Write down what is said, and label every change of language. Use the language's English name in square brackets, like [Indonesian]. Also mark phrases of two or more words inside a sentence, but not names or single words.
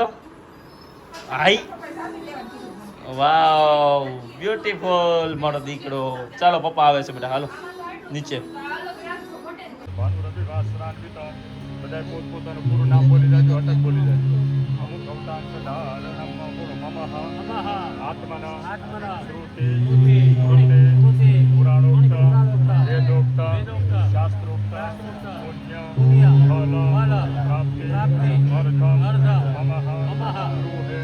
[Gujarati] હાઈ, વાવ, બ્યુટીફુલ મારો દીકરો. ચાલો પપ્પા આવે છે બેટા, હાલો નીચે. બધા પોતપોતાનું પૂરું નામ બોલી જાજો, અટક બોલી જાજો. [Sanskrit] અમુક અવતાર સદા નમઃ મમઃ आत्मना श्रुति स्मृति पुराणोक्त वेदोक्त शास्त्रोक्त पुण्य फल प्राप्ति अर्थम ममः ब्रूहे।